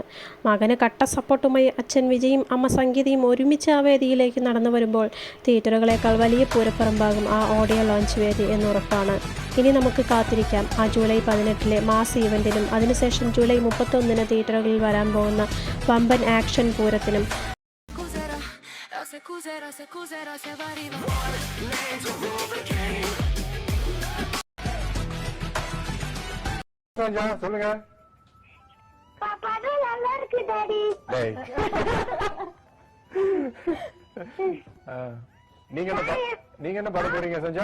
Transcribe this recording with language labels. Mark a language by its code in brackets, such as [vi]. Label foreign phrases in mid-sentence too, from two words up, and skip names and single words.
[ml] മകന് കട്ട സപ്പോർട്ടുമായി അച്ഛൻ വിജയും അമ്മ സംഗീതയും ഒരുമിച്ച് ആ വേദിയിലേക്ക് നടന്നു വരുമ്പോൾ തിയേറ്ററുകളേക്കാൾ വലിയ പൂരപ്പറമ്പാകും ആ [en] audio launch [ml] വേദി എന്നുറപ്പാണ്. ഇനി നമുക്ക് കാത്തിരിക്കാം ആ ജൂലൈ 18 മാസ് ഇവൻറ്റിനും അതിനുശേഷം ജൂലൈ 31 തിയേറ്ററുകളിൽ വരാൻ പോകുന്ന വമ്പൻ ആക്ഷൻ പൂരത്തിനും. [ta] சொல்லுங்க. படம் நல்லா இருக்கு டாடி. நீங்க என்ன பாட போறீங்க சஞ்சா?